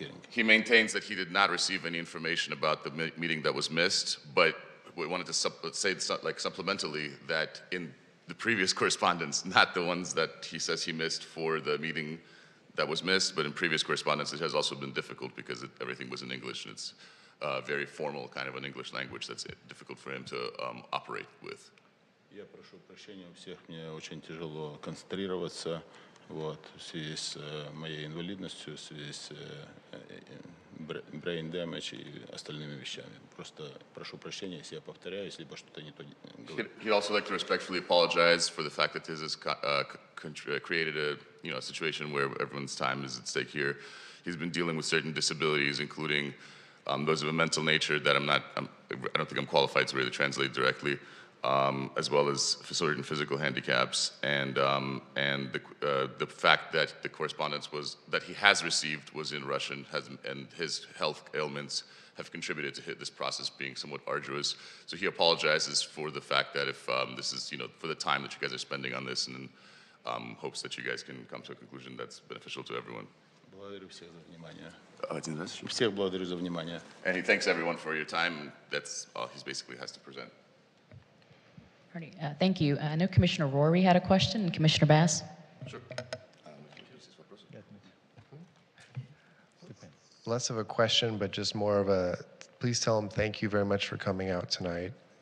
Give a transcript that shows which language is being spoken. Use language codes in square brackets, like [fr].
[en] He maintains that he did not receive any information about the meeting that was missed, but we wanted to say, like, supplementally, that in the previous correspondence, not the ones that he says he missed for the meeting that was missed, but in previous correspondence, it has also been difficult because everything was in English, and it's very formal kind of an English language that's difficult for him to operate with. [ru] Я прошу прощения у всех, мне очень тяжело концентрироваться в связи с моей инвалидностью, в связи с [en] brain damage [ru] и остальными вещами. Просто прошу прощения, если я повторяюсь, либо что-то не то говорю. [en] He'd also like to respectfully apologize for the fact that this has created a situation where everyone's time is at stake here. He's been dealing with certain disabilities, including those of a mental nature that I don't think I'm qualified to really translate directly. As well as certain physical handicaps, and the fact that the correspondence that he has received was in Russian, and his health ailments have contributed to this process being somewhat arduous. So he apologizes for the fact that if this is, for the time that you guys are spending on this, and hopes that you guys can come to a conclusion that's beneficial to everyone. [ru] Благодарю всех за внимание. Всех благодарю за внимание. [en] And he thanks everyone for your time. That's all he basically has to present. Thank you. I know Commissioner Rory had a question, and Commissioner Bass. Sure. Less of a question, but just more of a, please tell him thank you very much for coming out tonight.